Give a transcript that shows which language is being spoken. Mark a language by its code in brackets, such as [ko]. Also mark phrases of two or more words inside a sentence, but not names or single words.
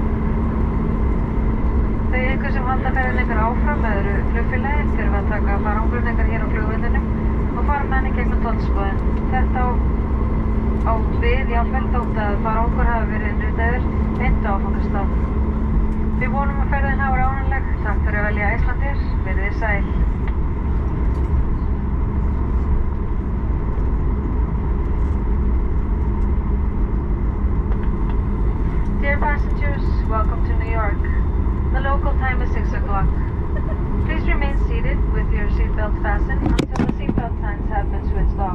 [is] Þau ykkur sem halda ferðin ykkur áfram með öðru flugfélagi þurfa að taka farangurinn ykkur hér á flugvellinum og fara með henni gegnum tollskoðun. Þetta á við jafnvel þótt að farangur hafi verið innritaður beint á áfangastað. Við vonum að ferðin hafi verið ánægjuleg. Takk fyrir að velja Icelandair. Verið þið sæl. [en] Dear passengers, welcome to New York. The local time is 6 o'clock. Please remain seated with your seatbelt fastened until the seatbelt signs have been switched off.